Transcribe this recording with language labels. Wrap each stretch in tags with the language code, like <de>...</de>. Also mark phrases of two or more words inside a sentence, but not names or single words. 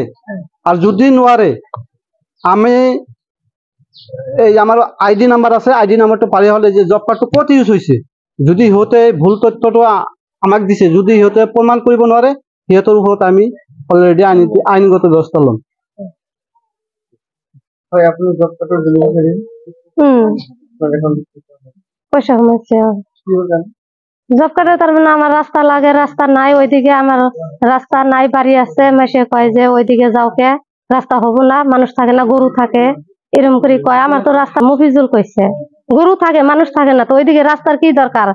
<as>আৰু যদি নোৱাৰে, আমি এই আমাৰ ID নাম্বাৰ আছে, ID নাম্বাৰটো পালে হ'লে যে</as> <en>job card</en> <as>ক'ত ইউজ হৈছে, যদি সিহঁতে ভুল তথ্যটো আমাক দিছে, যদি সিহঁতে প্ৰমাণ কৰিব নোৱাৰে, সিহঁতৰ ওপৰত আমি অলৰেডি আইনগত ব্যৱস্থা ল'ম। হয়, আপুনি</as> <en>job card</en> <bn>পয়সা কমাচ্ছে।</bn> <en>job card</en> <bn>তার মানে আমার রাস্তা লাগে, রাস্তা নাই, ওইদিকে আমার রাস্তা নাই, বাড়ি আছে। মাসে কয় যে ওইদিকে যাও কে, রাস্তা হবো না, মানুষ থাকে না, গরু থাকে, এরকম করে কয়। আমার তো রাস্তা মফিজুল কইছে গরু থাকে, মানুষ থাকে না, তো ওইদিকে রাস্তার কি দরকার?</bn>